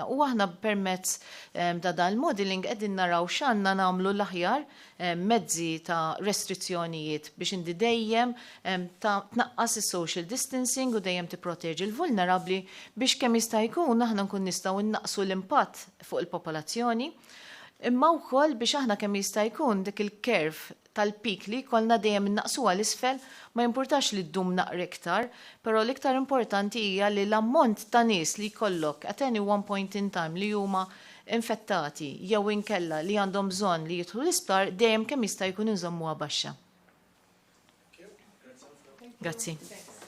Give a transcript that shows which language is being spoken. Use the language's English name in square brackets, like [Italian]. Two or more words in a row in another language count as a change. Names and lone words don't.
[Maltese] U aħna permezz ta' dal-modeling qegħdin naraw x'għandna nagħmlu l-aħjar mezzi ta' restrizzjonijiet biex indi dejjem tnaqqas is- [English] social distancing [Maltese] u dejjem tipproteġi l-vulnerabbli biex kemm jista' jkun aħna nkun nistgħu innaqsu l-impatt fuq il-popolazzjoni. Imma wkoll biex aħna kemm jista' jkun dik il-kerv tal-pik li kollna dejjem innaqsuha l-isfel ma jimpurtax li ddum naqra iktar, però l-iktar importanti hija li l-ammont ta' nies li jkollok [English] at any one point in time [Maltese] li huma infettati jew inkella li għandhom bżonn li jidħlu l-isptar dejjem kemm jista' jkun inżommuha baxxa. Grazzi.